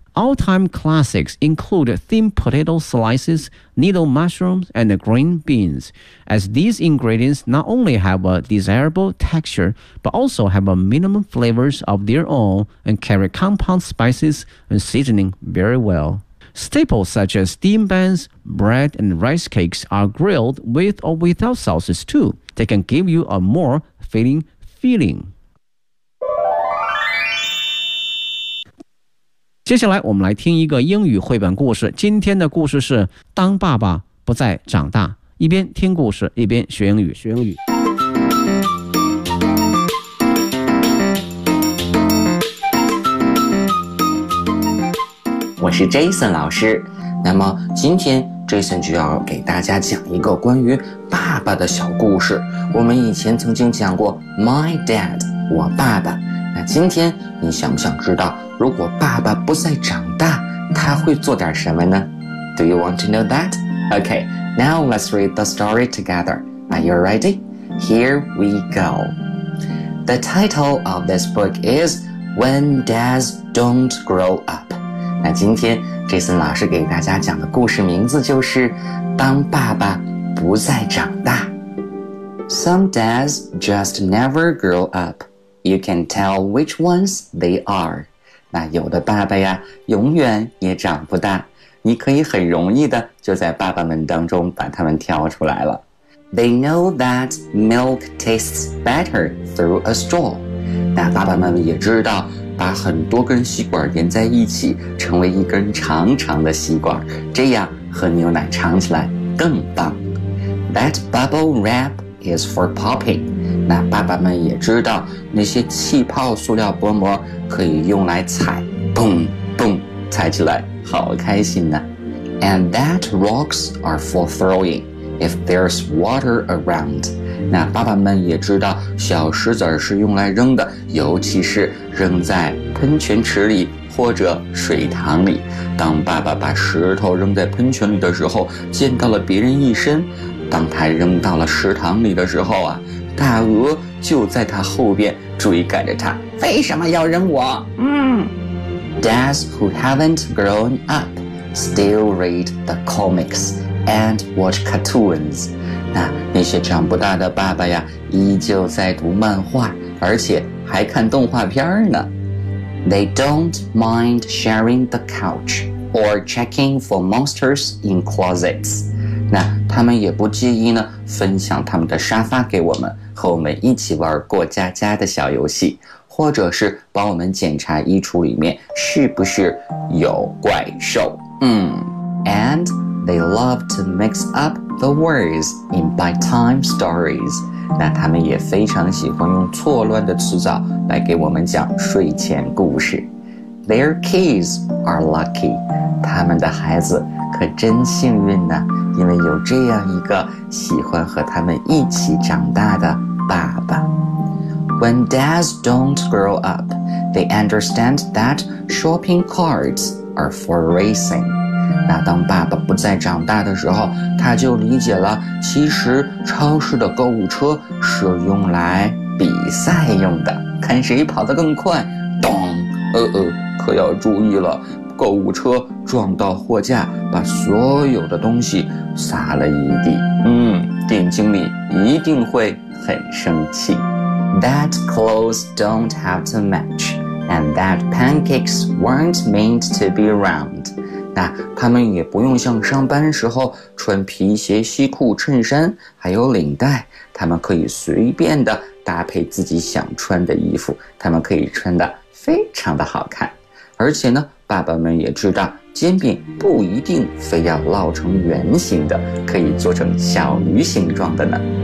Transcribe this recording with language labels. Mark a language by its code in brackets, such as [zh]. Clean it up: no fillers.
[en] All-time classics include thin potato slices, needle mushrooms, and green beans, as these ingredients not only have a desirable texture, but also have a minimum flavors of their own and carry compound spices and seasoning very well. Staples such as steamed buns, bread, and rice cakes are grilled with or without sauces too. They can give you a more filling feeling. [zh] 接下来我们来听一个英语绘本故事，今天的故事是当爸爸不再长大，一边听故事一边学英语。学英语。我是 Jason 老师，那么今天 Jason 就要给大家讲一个关于爸爸的小故事。我们以前曾经讲过 My Dad， 我爸爸，那今天你想不想知道如果爸爸不再长大，他会做点什么呢？ [en] Do you want to know that? Okay, now let's read the story together. Are you ready? Here we go. The title of this book is When Dads Don't Grow Up. [zh] 那今天 Jason 老师给大家讲的故事名字就是当爸爸不再长大。 [en] Some dads just never grow up. You can tell which ones they are. [zh] 那有的爸爸呀永远也长不大，你可以很容易的就在爸爸们当中把他们挑出来了。 [en] They know that milk tastes better through a straw. [zh] 那爸爸们也知道把很多根吸管连在一起成为一根长长的吸管，这样喝牛奶尝起来更棒。 [en] That bubble wrap is for popping. [zh] 那爸爸们也知道那些气泡塑料薄膜可以用来踩，蹦蹦踩起来好开心呢。 [en] And that rocks are for throwing if there's water around. [zh] 那爸爸们也知道小石子是用来扔的，尤其是扔在喷泉池里或者水塘里。当爸爸把石头扔在喷泉里的时候溅到了别人一身，当他扔到了池塘里的时候啊，大鹅就在他后边追赶着他，为什么要扔我？ [en] Dads who haven't grown up still read the comics and watch cartoons. [zh] 那些长不大的爸爸呀，依旧在读漫画，而且还看动画片呢。 [en] They don't mind sharing the couch or checking for monsters in closets. [zh] 那他们也不介意呢分享他们的沙发给我们，和我们一起玩过家家的小游戏，或者是帮我们检查衣橱里面是不是有怪兽。 [en] And they love to mix up the words in bedtime stories. [zh] 那他们也非常喜欢用错乱的词藻来给我们讲睡前故事。 [en] Their kids are lucky. [zh] 他们的孩子可真幸运呢，因为有这样一个喜欢和他们一起长大的爸爸。 [en] When dads don't grow up, they understand that shopping carts are for racing. [zh] 那当爸爸不再长大的时候，他就理解了其实超市的购物车是用来比赛用的，看谁跑得更快。咚，可要注意了，购物车撞到货架，把所有的东西撒了一地。店经理一定会很生气。 [en] That clothes don't have to match, and that pancakes weren't meant to be round. [zh] 大，他们也不用像上班时候穿皮鞋、西裤、衬衫，还有领带，他们可以随便的搭配自己想穿的衣服，他们可以穿的非常的好看。而且呢，爸爸们也知道煎饼不一定非要烙成圆形的，可以做成小鱼形状的呢。